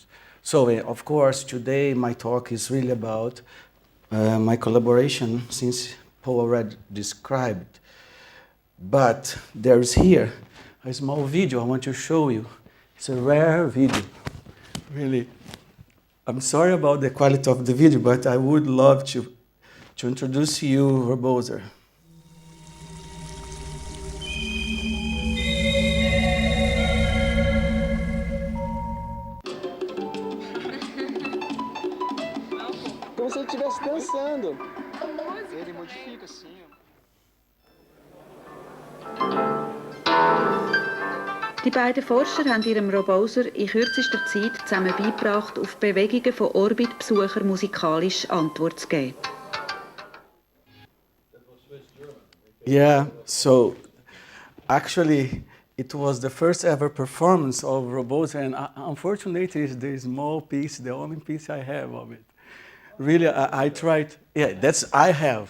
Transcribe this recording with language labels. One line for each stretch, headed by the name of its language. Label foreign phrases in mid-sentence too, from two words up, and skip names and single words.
English: So, of course, today my talk is really about my collaboration, since Paul already described. But there's here a small video I want to show you. It's a rare video, really. I'm sorry about the quality of the video, but I would love to introduce you Roboser.
Portuguese: Como se ele estivesse dançando. Ele modifica assim.
German: Die beiden Forscher haben ihrem Roboser in kürzester Zeit zusammen beigebracht, auf Bewegungen von Orbitbesuchern musikalisch Antwort zu geben.
English: Yeah, so actually it was the first ever performance of Roboser, and unfortunately it's the small piece, the only piece I have of it. Really, I tried, I have.